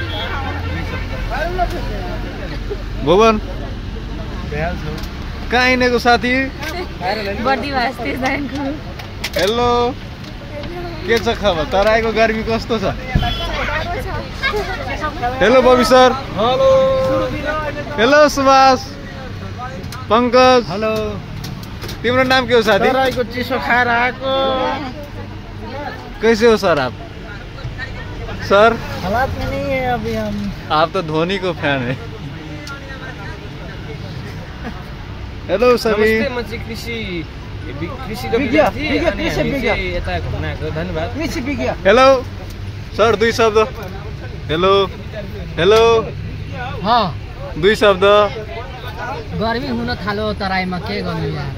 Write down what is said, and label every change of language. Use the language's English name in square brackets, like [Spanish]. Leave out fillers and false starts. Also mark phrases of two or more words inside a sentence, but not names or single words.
[Nepali] भुवन कहाँ हिँडेको साथी हेलो के छ खबर तराईको गर्मी कस्तो छ हेलो बबी सर हेलो सुभाष पंकज हेलो तिम्रो नाम के हो साथी तराईको चिसो खाएर आएको [Hindi] कैसे हो सर आप सर हालात में नहीं है अभी हम आप तो धोनी को फैन है हेलो सभी [Nepali] नमस्ते म कृषिको विद्यार्थी यता घुम्न आएको धन्यवाद कृषि विज्ञ हेलो सर दुई शब्द हेलो हेलो हाँ दुई शब्द गर्मी हुन थाल्यो तराईमा के गर्नु यार